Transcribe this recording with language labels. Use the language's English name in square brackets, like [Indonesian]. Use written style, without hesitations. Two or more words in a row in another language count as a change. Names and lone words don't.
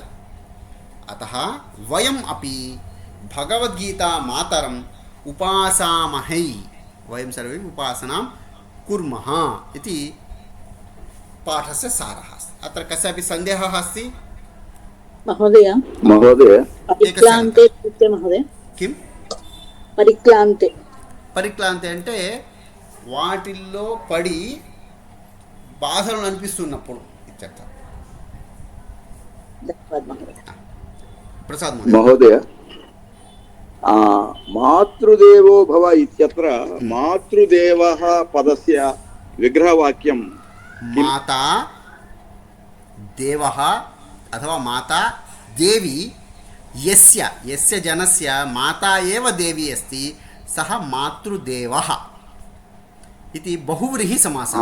[Sanskrit] अतः वयम् अपि भगवद्गीता मातरम् उपासामहै, वयं सर्वे उपासनां कुर्मः इति पाठस्य सारः अस्ति. अत्र कस्यापि सन्देहः अस्ति? महोदय परिक्लान्ते इत्युक्ते महोदय किं परिक्लान्ते? [Telugu] పరిక్లాంతి అంటే వాటిల్లో పడి బాధలు అనిపిస్తున్నప్పుడు ఇత్యర్థం. ప్రసాద్ [Sanskrit] महोदय मातृदेवो भव इत्यत्र मातृदेवः पदस्य विग्रहवाक्यं माता देवः अथवा माता देवी यस्य यस्य जनस्य माता एव देवी अस्ति सः मातृदेवः इति बहुव्रीहि समासः.